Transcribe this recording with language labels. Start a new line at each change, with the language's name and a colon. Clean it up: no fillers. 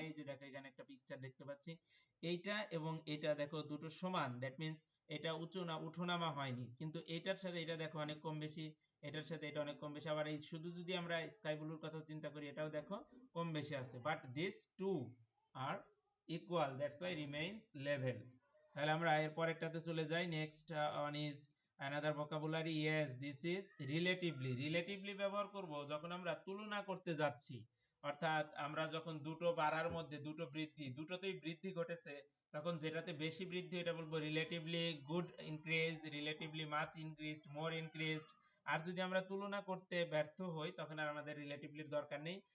Bangla: এই যে দেখো এখানে একটা পিকচার দেখতে পাচ্ছি, এইটা এবং এটা দেখো দুটো সমান,
English: that means
Bangla: এটা উঠোনামা হয়নি, কিন্তু এটার সাথে এটা দেখো অনেক কম বেশি, এটার সাথে এটা অনেক কম বেশি। আবার এই শুধু যদি আমরা স্কাই ব্লুর কথা চিন্তা করি, এটাও দেখো কম বেশি আছে,
English: But this two are equal, that's why remains level.
Bangla: তাহলে আমরা এর পরেরটাতে চলে যাই।
English: Next one is another vocabulary, yes, this is relatively.
Bangla: relatively ব্যবহার করব যখন আমরা তুলনা করতে যাচ্ছি, অর্থাৎ আমরা যখন দুটো বাড়ার মধ্যে দুটো বৃদ্ধি, দুটোতেই বৃদ্ধি ঘটেছে, তখন যেটাতে বেশি বৃদ্ধি এটা বলবো
English: Relatively good increase, relatively much increased, more increased.
Bangla: আর যদি আমরা তুলনা করতে ব্যর্থ হই তখন আর আমাদের রিলেটিভলির দরকার নেই।